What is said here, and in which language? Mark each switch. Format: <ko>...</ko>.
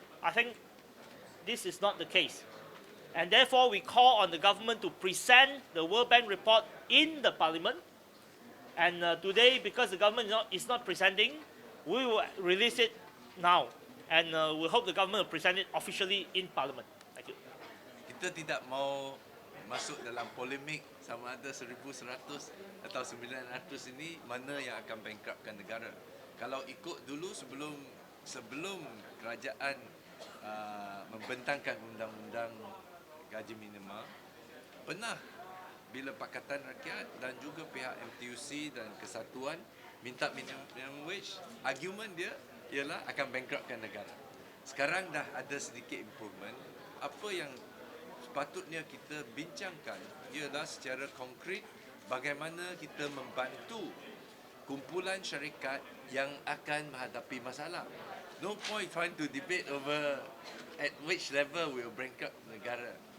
<en>I think this is not the case. And therefore, we call on the government to present the World Bank report in the parliament. And today, because the government is not presenting, we will release it now. And we hope the government will present it officially in parliament. Thank you.</en> <ms>Kita tidak mau masuk dalam polemik sama ada 1,100 atau 900 ini mana yang akan bankruptkan negara. Kalau ikut dulu sebelum kerajaan membentangkan undang-undang gaji minima, pernah bila Pakatan Rakyat dan juga pihak MTUC dan Kesatuan minta minimum wage, argument dia ialah akan bankruptkan negara. Sekarang dah ada sedikit improvement. Apa yang sepatutnya kita bincangkan ialah secara konkret bagaimana kita membantu kumpulan syarikat yang akan menghadapi masalah.</ms> <en>No point trying to debate over at which level we will bankrupt negara.</en>